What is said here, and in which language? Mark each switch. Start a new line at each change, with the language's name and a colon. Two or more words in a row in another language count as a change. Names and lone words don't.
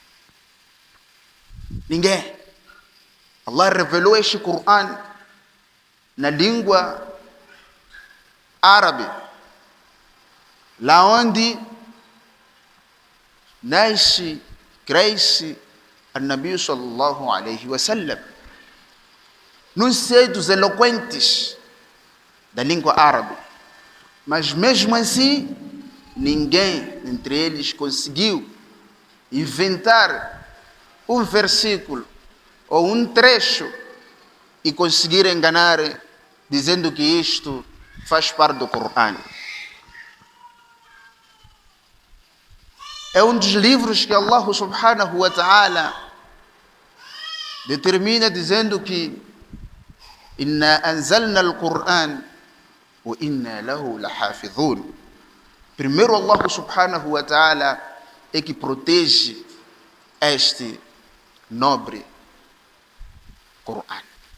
Portuguese: Ninguém. Allah revelou este Coran na língua árabe, lá onde nasce, cresce o Nabi
Arabic: صلى الله عليه وسلم,
Portuguese: nos seios eloquentes da língua árabe. Mas mesmo assim, ninguém entre eles conseguiu inventar um versículo ou um trecho e conseguir enganar, dizendo que isto faz parte do Coran. É um dos livros que Allah
Arabic: سبحانه وتعالى
Portuguese: determina dizendo que
Arabic: إنا أنزلنا القرآن وإنا له لحافظون.
Portuguese: Primeiro, Allah
Arabic: سبحانه وتعالى
Portuguese: é que protege este nobre Coran.